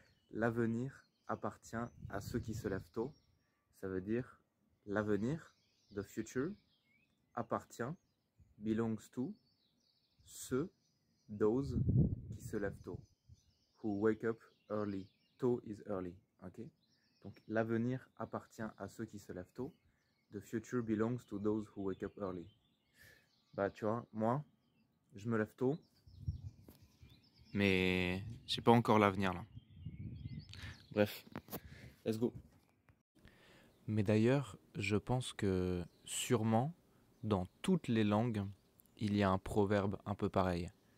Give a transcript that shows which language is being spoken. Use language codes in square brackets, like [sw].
[fr] L'avenir appartient à ceux qui se lèvent tôt. Ça veut dire l'avenir, [en] the future, [fr] appartient, [en] belongs to, [fr] ceux, [en] those, [fr] qui se lèvent tôt. [en] Who wake up early. [fr] Tôt [en] is early. [fr] Ok? Donc l'avenir appartient à ceux qui se lèvent tôt. [en] The future belongs to those who wake up early. [fr] Bah tu vois, moi, je me lève tôt, mais j'ai pas encore l'avenir là. Bref, [en] let's go. [fr] Mais d'ailleurs, je pense que sûrement, dans toutes les langues, il y a un proverbe un peu pareil.